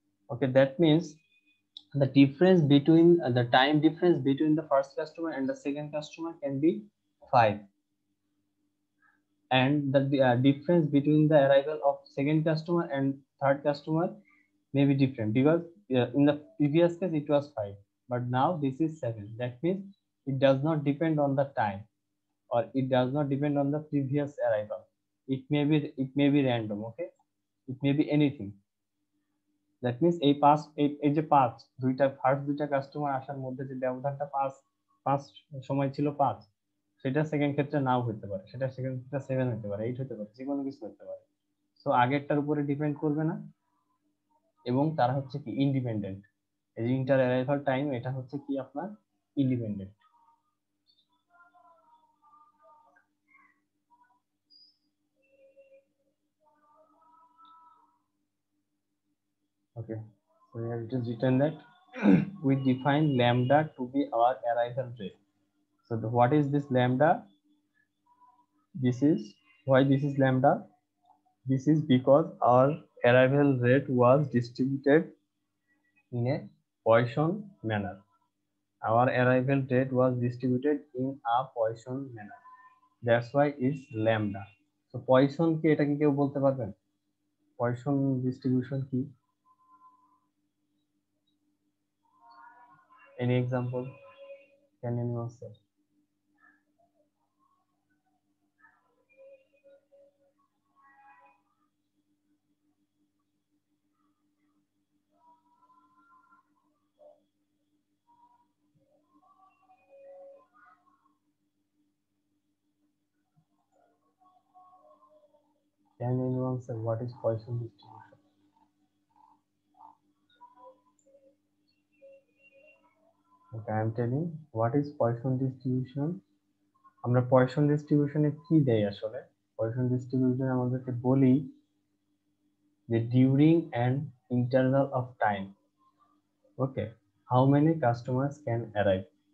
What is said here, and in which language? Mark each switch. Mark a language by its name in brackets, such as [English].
[English] Okay, that means the difference between the time difference between the first customer and the second customer can be 5, and the difference between the arrival of second customer and third customer may be different, because in the previous case it was 5, but now this is 7. That means it does not depend on the time, or it does not depend on the previous arrival. it may be random, okay, it may be anything. That means [Bangla] এই যে পাঁচ first দুইটা customer আসার মধ্যে যে ব্যবধানটা পাঁচ সময় ছিল 5, সেটা সেকেন্ড ক্ষেত্রে নাও হতে পারে, সেটা সেকেন্ড ক্ষেত্রে 7 হতে পারে, 8 হতে পারে, যে কোনো কিছু হতে পারে। সো আগেরটার উপরে ডিপেন্ড করবে না, এবং তারা হচ্ছে কি ইন্ডিপেন্ডেন্ট। এই যে ইন্টার অ্যারাইভাল টাইম, এটা হচ্ছে কি আপনার independent. [English] Okay, so here it is written that we define lambda to be our arrival rate. So what is this lambda? This is why this is lambda. This is because our arrival rate was distributed in a Poisson manner. Our arrival rate was distributed in a Poisson manner. That's why it's lambda. [Bangla] So Poisson কি, এটা কি কেউ বলতে পারবেন? Poisson distribution কি? [English] Any example? Can anyone say? Can anyone say what is Poisson distribution? Okay, I am telling what is Poisson distribution. [Bangla] আমরা Poisson distribution এ কি দেই আসলে? [English] Poisson distribution [Bangla] আমাদেরকে বলি যে [English] during an interval of time, okay, how many customers can arrive.